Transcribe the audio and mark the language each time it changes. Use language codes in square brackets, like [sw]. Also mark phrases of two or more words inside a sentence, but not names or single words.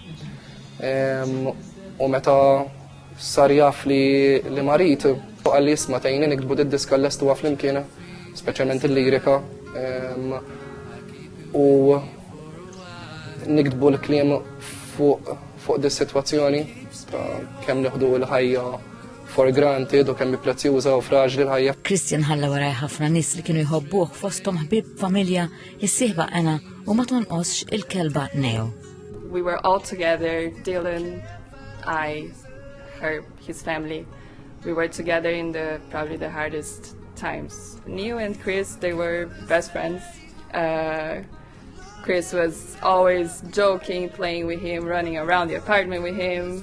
[mt] U meta sar jaf li marit, għalli isma' tgħinni nikdbu d-diska l-estuha flimkien, speċjalment il-lirika, u nikdbu l-kliem fuq dis-sitwazzjoni ta' kemm nieħdu l-ħajja [en] for granted [mt] u kemm prezzjuża u fraġli l-ħajja. Christian ħalla waraj ħafna nies li kienu jħobbuh fosthom ħbieb familja jissieħba Anna u ma tonqosx il-kelba Neo. [en] We were all together, Dylan, I, her, his family. We were together in probably the hardest times. Neo and Chris, they were best friends. Chris was always joking, playing with him, running around the apartment with him.